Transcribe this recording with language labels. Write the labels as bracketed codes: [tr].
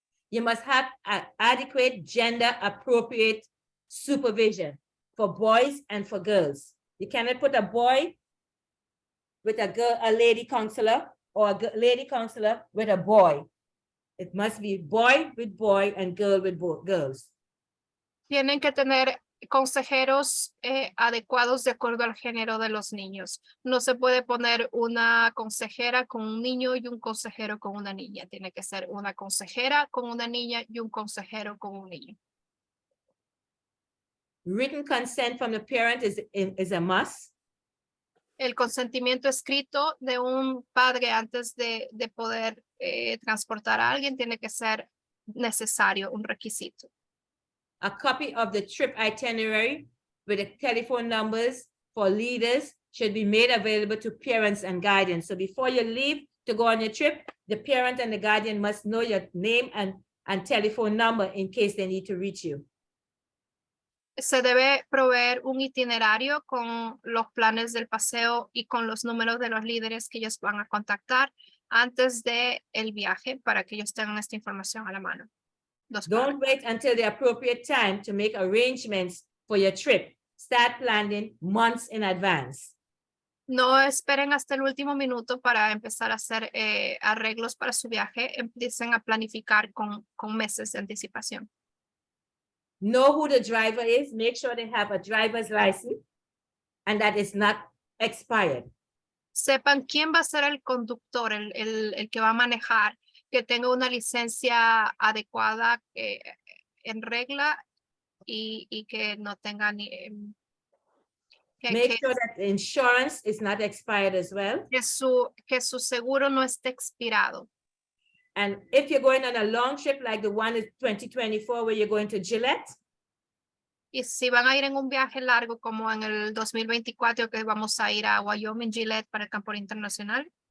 [en] You must have adequate gender appropriate supervision for boys and for girls. You cannot put a boy with a girl, a lady counselor, or a lady counselor with a boy. It must be boy with boy and girl with girls. [es] Tienen que tener consejeros adecuados de acuerdo al género de los niños. No se puede poner una consejera con un niño y un consejero con una niña. Tiene que ser una consejera con una niña y un consejero con un niño. [en] Written consent from the parent is a must. [es] El consentimiento escrito de un padre antes de poder transportar a alguien tiene que ser necesario, un requisito. [en] A copy of the trip itinerary with the telephone numbers for leaders should be made available to parents and guardians. So before you leave to go on your trip, the parent and the guardian must know your name and telephone number in case they need to reach you. [es] Se debe proveer un itinerario con los planes del paseo y con los números de los líderes que ellos van a contactar antes de el viaje para que ellos tengan esta información a la mano. [en] Don't wait until the appropriate time to make arrangements for your trip. Start planning months in advance. [es] No esperen hasta el último minuto para empezar a hacer arreglos para su viaje. Empiecen a planificar con meses de anticipación. [en] Know who the driver is. Make sure they have a driver's license and that it's not expired. [es] Sepan quién va a ser el conductor, el que va a manejar, que tenga una licencia adecuada en regla y que no tenga ni... [en] Make sure that the insurance is not expired as well. [es] Que su seguro no esté expirado. [en] And if you're going on a long trip like the one in 2024 where you're going to Gillette. [es] Y si van a ir en un viaje largo como en el 2024 que vamos a ir a Wyoming, Gillette para el campo internacional.